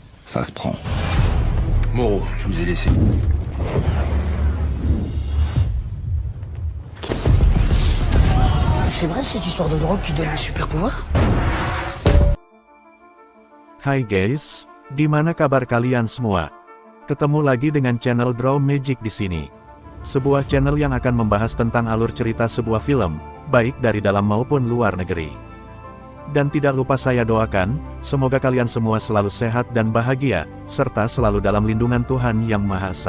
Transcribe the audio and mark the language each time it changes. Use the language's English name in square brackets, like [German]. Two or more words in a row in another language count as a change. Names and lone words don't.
[French] Ça se prend. Moreau, je vous ai laissé. C'est vrai cette histoire de drogue qui donne des super pouvoirs? [Indonesian] Hai guys, gimana kabar kalian semua? Ketemu lagi dengan channel Draw Magic di sini. Sebuah channel yang akan membahas tentang alur cerita sebuah film, baik dari dalam maupun luar negeri. Dan tidak lupa saya doakan, semoga kalian semua selalu sehat dan bahagia, serta selalu dalam lindungan Tuhan Yang Maha Esa.